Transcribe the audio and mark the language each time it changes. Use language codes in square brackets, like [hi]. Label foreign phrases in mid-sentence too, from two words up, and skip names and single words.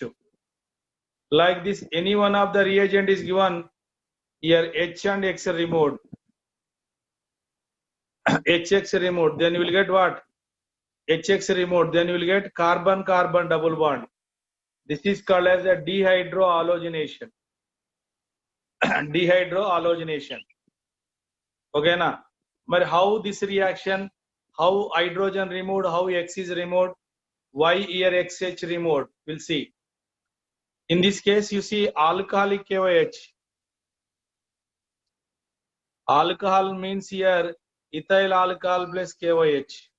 [en] Like this, any one of the reagent is given, here H and X removed, HX removed, then you will get what, HX removed, then you will get carbon carbon double bond. This is called as a dehydrohalogenation. Dehydrohalogenation. [hi] Okay na? [en] But how this reaction, how hydrogen removed, how X is removed, why here XH removed, we'll see. In this case, you see alcoholic KOH. Alcohol means here ethyl alcohol plus KOH.